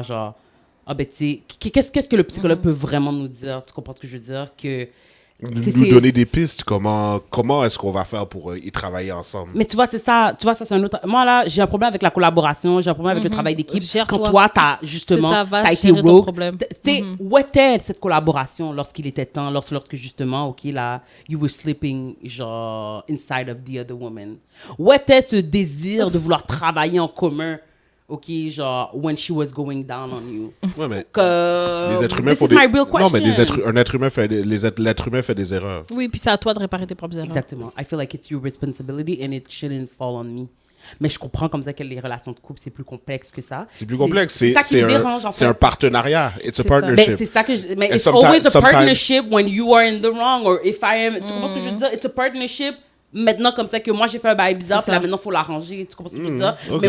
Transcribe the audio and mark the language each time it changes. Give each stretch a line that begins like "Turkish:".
French: Genre, ben, tu sais, qu'est-ce que le psychologue peut vraiment nous dire? Tu comprends ce que je veux dire? Que nous donner des pistes. Comment est-ce qu'on va faire pour y travailler ensemble? Mais tu vois, c'est ça. Tu vois, ça, c'est un autre... Moi, là, j'ai un problème avec la collaboration. J'ai un problème avec le travail d'équipe. Quand toi, t'as justement... t'as été rogue. Tu sais, où était cette collaboration lorsqu'il était temps? Lorsque justement, OK, là,
English: you were sleeping, genre, inside of the other woman. Où était ce désir de vouloir travailler en commun? OK, genre, when she was going down on you.
French: Ouais, mais les êtres humains font des... Non, mais l'être humain fait des erreurs. Oui, puis c'est à toi de réparer tes propres erreurs. Exactement.
English: I feel like it's your responsibility and it shouldn't fall on me.
French: Mais je comprends comme ça que les relations de couple, c'est plus complexe que ça. C'est plus complexe. C'est un partenariat.
English: It's a partnership.
French: Mais c'est ça que mais
English: it's always a partnership when you are in the wrong or if I am...
French: Tu comprends ce que je veux dire?
English: It's a partnership.
French: Maintenant, comme ça, que moi, j'ai fait un bail bizarre, puis là, maintenant, il faut l'arranger. Tu comprends ce que je veux dire? Okay.